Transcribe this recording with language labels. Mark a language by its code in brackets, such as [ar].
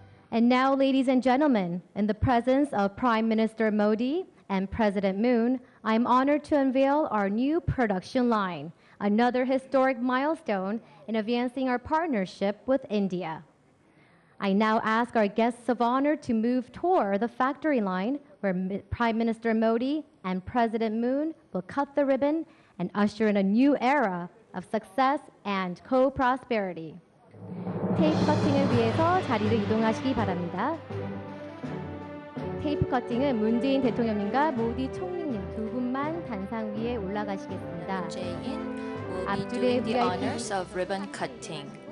[en] And now, ladies and gentlemen, in the presence of Prime Minister Modi and President Moon, I'm honored to unveil our new production line, another historic milestone in advancing our partnership with India. I now ask our guests of honor to move toward the factory line where Prime Minister Modi and President Moon will cut the ribbon and usher in a new era of success and co-prosperity. [ko] 테이프 커팅을 위해서 자리를 이동하시기 바랍니다. 테이프 커팅은 문재인 대통령님과 모디 총리님 두 분만 단상 위에 올라가시겠습니다. [en] Jae-in will be doing the honors of ribbon cutting.